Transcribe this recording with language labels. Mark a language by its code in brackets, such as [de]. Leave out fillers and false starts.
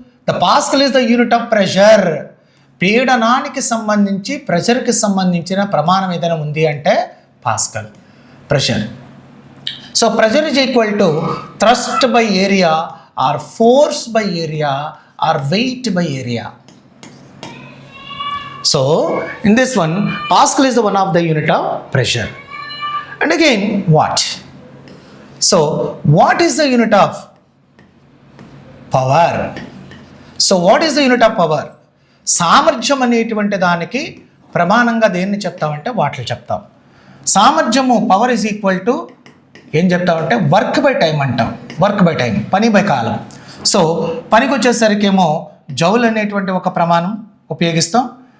[en] The pascal is the unit of pressure. [te] పీడనానికి సంబంధించి ప్రెషర్కి సంబంధించిన ప్రమాణం ఏదైనా ఉంది అంటే pascal pressure. [en] So pressure is equal to thrust by area or force by area or weight by area. So in this one, Pascal is the one of the unit of pressure. And again, watt. So what is the unit of power? So what is the unit of power? [te] సామర్థ్యం అనేటువంటి దానికి ప్రమాణంగా దేన్ని చెప్తామంటే వాట్లు చెప్తాం. సామర్థ్యము [en] power is equal to [te] ఏం చెప్తామంటే [en] work by time [te] అంటాం. [en] work by time, [te] పని బై కాలం. సో పనికి వచ్చేసరికి ఏమో జౌల్ అనేటువంటి ఒక ప్రమాణం ఉపయోగిస్తాం.